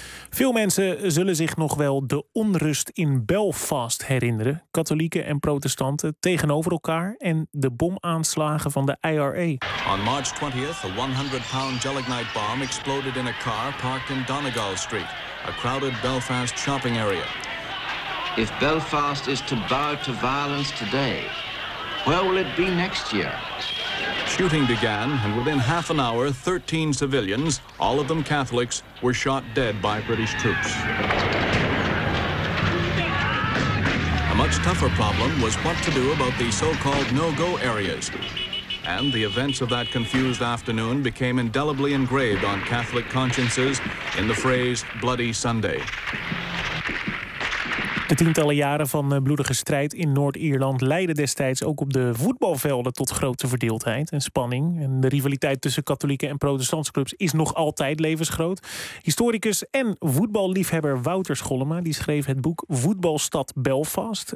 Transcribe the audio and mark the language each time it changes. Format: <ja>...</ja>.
<nl>Veel mensen zullen zich nog wel de onrust in Belfast herinneren. Katholieken en protestanten tegenover elkaar en de bomaanslagen van de IRA.</nl> <en>On March 20th, a 100-pound gelignite bomb exploded in a car parked in Donegal Street, a crowded Belfast shopping area. If Belfast is to bow to violence today, where will it be next year? Shooting began, and within half an hour, 13 civilians, all of them Catholics, were shot dead by British troops. A much tougher problem was what to do about the so-called no-go areas. And the events of that confused afternoon became indelibly engraved on Catholic consciences in the phrase Bloody Sunday.</en> <nl>De tientallen jaren van bloedige strijd in Noord-Ierland leidden destijds ook op de voetbalvelden tot grote verdeeldheid en spanning. En de rivaliteit tussen katholieke en protestantse clubs is nog altijd levensgroot. Historicus en voetballiefhebber Wouter Schollema die schreef het boek Voetbalstad Belfast.</nl>